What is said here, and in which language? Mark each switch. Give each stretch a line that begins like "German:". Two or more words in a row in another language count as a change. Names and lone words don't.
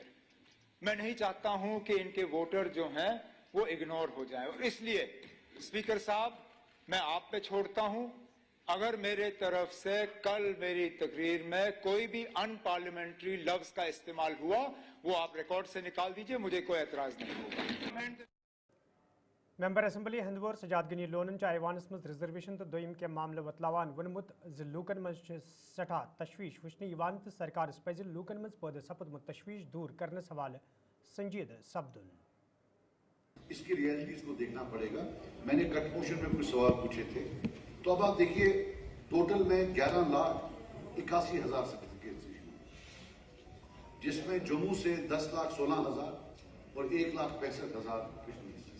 Urdu: میں نہیں چاہتا ہوں کہ ان کے ووٹر جو ہیں وہ اگنور ہو جائیں. اور اس لیے اسپیکر صاحب میں آپ پہ چھوڑتا ہوں, اگر میرے طرف سے کل میری تقریر میں کوئی بھی ان پارلیمنٹری لفظ کا استعمال ہوا وہ آپ ریکارڈ سے نکال دیجئے, مجھے کوئی اعتراض نہیں ہوگا.
Kashmiri: ممبر اسمبلی ہندور سجاد غنی لونن ایوانس مز ریزرویشن تو دویم کے معاملہ وتلاوان ونمت لوکن مز سٹھا تشویش وچھنے تو سرکارس پز لوکن مز پید سپدمت تشویش دور کرنے حوالہ سنجیدہ سپدن.
Urdu: اس کی ریئلٹیز کو دیکھنا پڑے گا. میں نے
English: cut portion
Urdu: میں کچھ سوال پوچھے تھے, تو اب آپ دیکھیے ٹوٹل میں 11,81,000
English: certificates issue,
Urdu: جس میں جموں سے 10,16,000 اور 1,65,000 کشمیر سے.